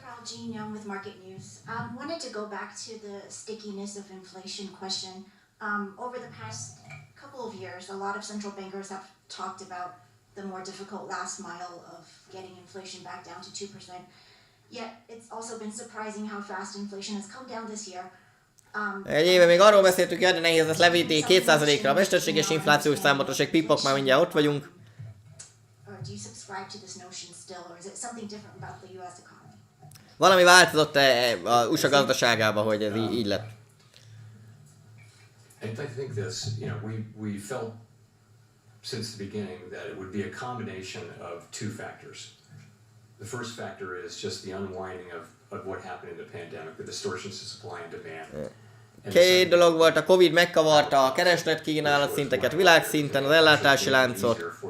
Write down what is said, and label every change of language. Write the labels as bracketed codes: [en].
[en] Jean Young with Market News. Wanted to go back to the stickiness of inflation question. Over the past couple of years, a lot of central bankers have talked about the more difficult last mile of getting inflation back down to 2%. Yet it's also been surprising how fast inflation has come down this year. [hu] Egy éve még arról beszéltük, hogy nehéz lesz levinni 2%-ra a mesterséges inflációs számot, és egy pipok már mindjárt ott vagyunk. [en] Do you subscribe to this notion still, or is it something different about the US economy? [hu] Valami változott az USA gazdaságába, hogy ez így lett. [en] I think this, we felt since the beginning that it would be a combination of two factors. The first factor is just the unwinding of what happened in the pandemic, the distortions of supply and demand. [hu] Két dolog volt, a Covid megkavarta a kereslet-kínálat szinteket világszinten, az ellátási láncot.